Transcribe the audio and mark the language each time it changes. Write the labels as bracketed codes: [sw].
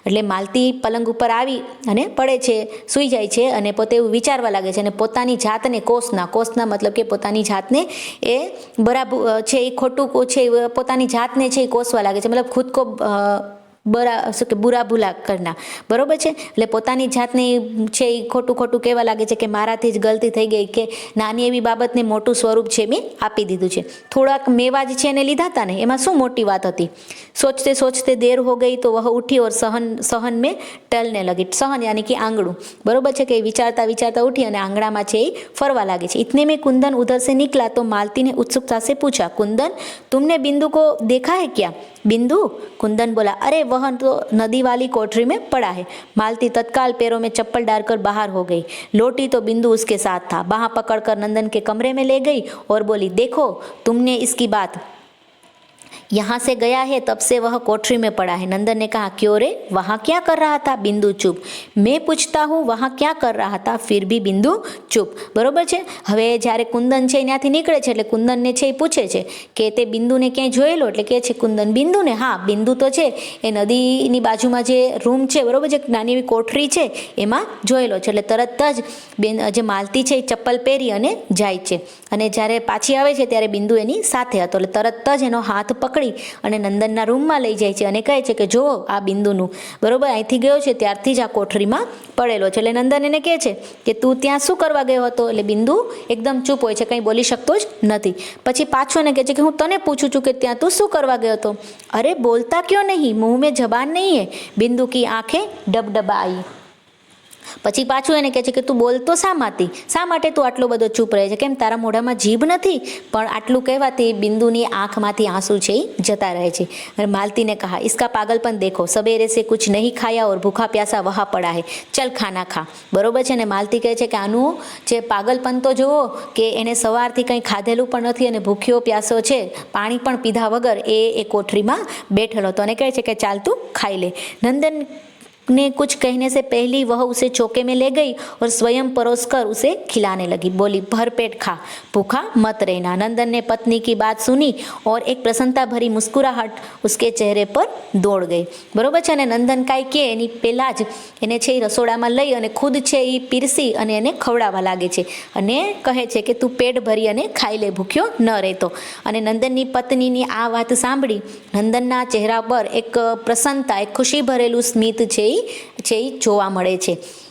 [gu] એટલે માલતી પલંગ ઉપર આવી અને પડે છે, સૂઈ જાય છે અને પોતે એવું વિચારવા લાગે છે અને પોતાની જાતને કોસના મતલબ કે પોતાની જાતને એ બરાબર છે એ ખોટું છે પોતાની જાતને છે એ કોસવા લાગે છે, મતલબ [hi] ખુદ કો શું કે બુરા ભૂલા કરના। [gu] બરોબર છે। એટલે પોતાની જાતને છે એ ખોટું કહેવા લાગે છે કે મારાથી જ ગલતી થઈ ગઈ, કે નાની એવી બાબતને મોટું સ્વરૂપ છે મેં આપી દીધું છે। થોડાક મેવા જ છે એને લીધા હતા ને એમાં શું મોટી વાત હતી। [hi] सोचते सोचते देर हो गई तो वह उठी और सहन में टलने लगी। सहन यानी कि आंगणું। [gu] बरोबर છે કે [hi] विचारता उठी [gu] અને આંગણામાં છે એ ફરવા લાગે છે। [hi] इतने में कुंदन उधर से निकला तो मालती ने उत्सुकता से पूछा, कुंदन तुमने बिंदु को देखा है क्या? बिंदु? कुंदन बोला, अरे वह तो नदी वाली कोठरी में पड़ा है। मालती तत्काल पैरों में चप्पल डालकर बाहर हो गई। लौटी तो बिंदु उसके साथ था। बाह पकड़कर नंदन के कमरे में ले गई और बोली, देखो तुमने इसकी बात, यहाँ से गया है तब से वह कोठरी में पड़ा है। नंदन ने कहा, क्यों रे, वहाँ क्या कर रहा था? बिंदु चुप। मैं पूछता हूँ वहाँ क्या कर रहा था? फिर भी बिंदु चुप। [gu] बरोबर છે। હવે જ્યારે કુંદન છે ત્યાંથી નીકળે છે એટલે કુંદનને છે એ પૂછે છે કે તે બિંદુને ક્યાંય જોયેલો? એટલે કહે છે કુંદન બિંદુને, હા બિંદુ તો છે એ નદીની બાજુમાં જે રૂમ છે બરોબર છે, નાની એવી કોઠરી છે એમાં જોયેલો છે। એટલે તરત જ જે માલતી છે એ ચપ્પલ પહેરી અને જાય છે અને જ્યારે પાછી આવે છે ત્યારે બિંદુ એની સાથે હતો। એટલે તરત જ એનો હાથ પકડી અને નંદનના રૂમમાં લઈ જાય છે અને કહે છે કે જુઓ આ બિંદુનું, બરોબર અહીંથી ગયો છે ત્યારથી જ આ કોઠરીમાં પડેલો છે। એટલે નંદન એને કહે છે કે તું ત્યાં શું કરવા ગયો હતો? એટલે બિંદુ એકદમ ચૂપ હોય છે, કંઈ બોલી શકતો જ નથી। પછી પાછો એને કહે છે કે હું તને પૂછું છું કે ત્યાં તું શું કરવા ગયો હતો? [hi] અરે બોલતા ક્यों नहीं, मुंह में जबान नहीं है। बिंदु की आंखें डबडबाई। [gu] પછી પાછું એને કહે છે કે તું બોલતો શા માટે તું આટલો બધો ચૂપ રહે છે? કેમ તારા મોઢામાં જીભ નથી? પણ આટલું કહેવાથી બિંદુની આંખમાંથી આંસુ છે જતા રહે છે। અને માલતીને [hi] કહા, इसका पागलपन देखो, सवेरे से कुछ नहीं खाया और भूखा प्यासा वहाँ पड़ा है, चल खाना खा। [gu] बरोબર છે ને? માલતી કહે છે કે આનું જે પાગલપન તો જુઓ કે એને સવારથી કંઈ ખાધેલું પણ નથી અને ભૂખ્યો પ્યાસો છે, પાણી પણ પીધા વગર એ કોઠરીમાં બેઠેલો હતો અને કહે છે કે ચાલ તું ખાઈ લે। નંદન [hi] ने कुछ कहने से पहले वह उसे चौके में ले गई और स्वयं परोसकर उसे खिलाने लगी। बोली, भरपेट खा, भूखा मत रहना। नंदन ने पत्नी की बात सुनी और एक प्रसन्नता भरी मुस्कुराहट उसके चेहरे पर दौड़ गई। [gu] बरोबर છે ને, નંદન કાંઈ કે એની પહેલાં જ એને છે એ રસોડામાં લઈ અને ખુદ છે એ પીરસી અને એને ખવડાવવા લાગે છે અને કહે છે કે તું પેટ ભરી અને ખાઈ લે, ભૂખ્યો ન રહેતો। અને નંદનની પત્નીની આ વાત સાંભળી નંદનના ચહેરા પર એક પ્રસન્નતા, એક ખુશી ભરેલું સ્મિત છે એ જોવા મળે છે।